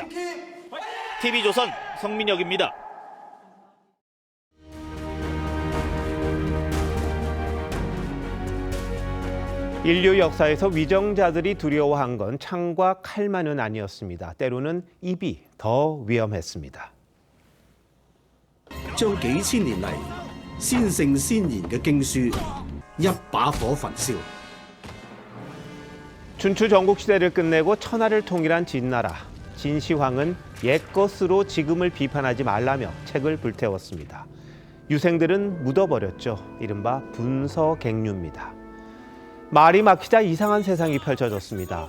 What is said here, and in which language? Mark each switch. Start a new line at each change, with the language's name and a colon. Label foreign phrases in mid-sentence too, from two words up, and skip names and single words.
Korean: TV조선 성민혁입니다. 인류 역사에서 위정자들이 두려워한 건 창과 칼만은 아니었습니다. 때로는 입이 더 위험했습니다.
Cantonese: 將幾千年嚟先聖先賢嘅經書一把火焚燒。
Korean: 춘추 전국시대를 끝내고 천하를 통일한 진나라. 진시황은 옛것으로 지금을 비판하지 말라며 책을 불태웠습니다. 유생들은 묻어버렸죠. 이른바 분서갱류입니다. 말이 막히자 이상한 세상이 펼쳐졌습니다.